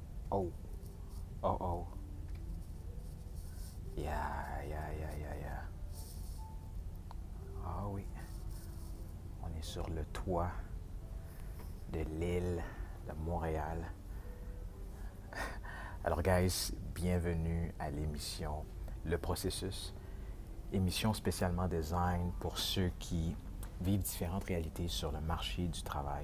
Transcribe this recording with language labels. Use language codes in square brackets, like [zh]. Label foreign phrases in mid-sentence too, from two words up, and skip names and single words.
[fr] Oh, oh, oh. Yeah, yeah, yeah, yeah, yeah. Ah oui, on est sur le toit de l'île de Montréal. Alors, guys, bienvenue à l'émission Le Processus. Émission spécialement design pour ceux qui vivent différentes réalités sur le marché du travail.